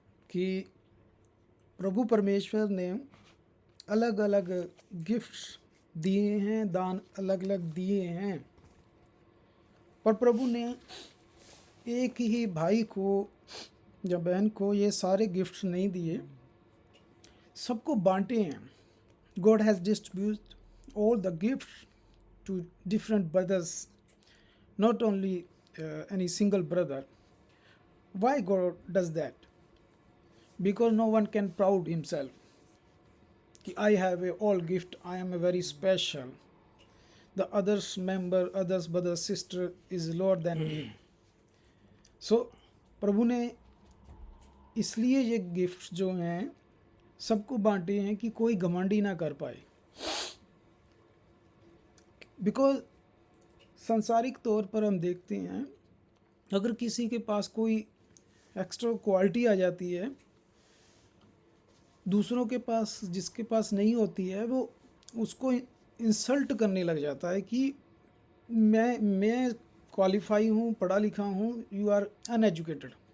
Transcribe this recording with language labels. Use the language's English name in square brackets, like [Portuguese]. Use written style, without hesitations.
[Hindi] कि प्रभु परमेश्वर ने अलग अलग गिफ्ट्स दिए हैं, दान अलग अलग दिए हैं, पर प्रभु ने एक ही भाई को या बहन को ये सारे गिफ्ट्स नहीं दिए, सबको बांटे हैं। [English] God has distribute all the gifts to different brothers, not only any single brother. Why God does that? Because no one can proud himself कि I have a all gift, I am a very special, the others member, others brother sister is lower than me. [Hindi] So प्रभु ने इसलिए ये gifts जो हैं सबको बांटे हैं कि कोई घमंडी ना कर पाए। बिकॉज सांसारिक तौर पर हम देखते हैं, अगर किसी के पास कोई एक्स्ट्रा क्वालिटी आ जाती है, दूसरों के पास जिसके पास नहीं होती है, वो उसको इंसल्ट करने लग जाता है कि मैं क्वालिफाई हूँ, पढ़ा लिखा हूँ, [English] You are uneducated.